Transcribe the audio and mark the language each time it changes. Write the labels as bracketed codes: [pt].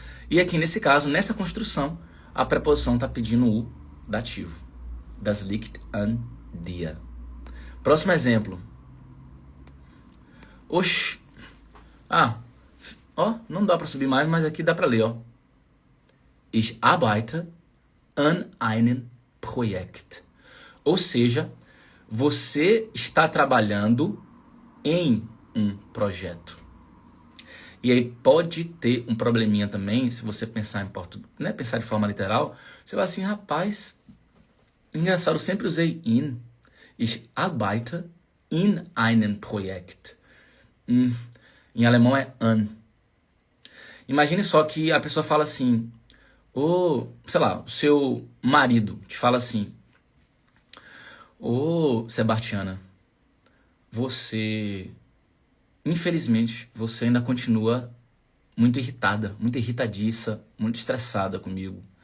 [pt] E aqui, nesse caso, nessa construção, a preposição está pedindo o dativo. [de] Das liegt an dir. [pt] Próximo exemplo. Oxi. Não dá para subir mais, mas aqui dá para ler, ó. [de] Ich arbeite an einem Projekt. [pt] Ou seja, você está trabalhando em um projeto. E aí pode ter um probleminha também, se você pensar em português, né, pensar de forma literal, você vai assim, rapaz, engraçado, eu sempre usei in. [de] Ich arbeite in einem Projekt. [pt] Em alemão é an. Imagine só que a pessoa fala assim, sei lá, o seu marido te fala assim, Ô, Sebastiana, você, infelizmente, você ainda continua muito irritada, muito irritadiça, muito estressada comigo.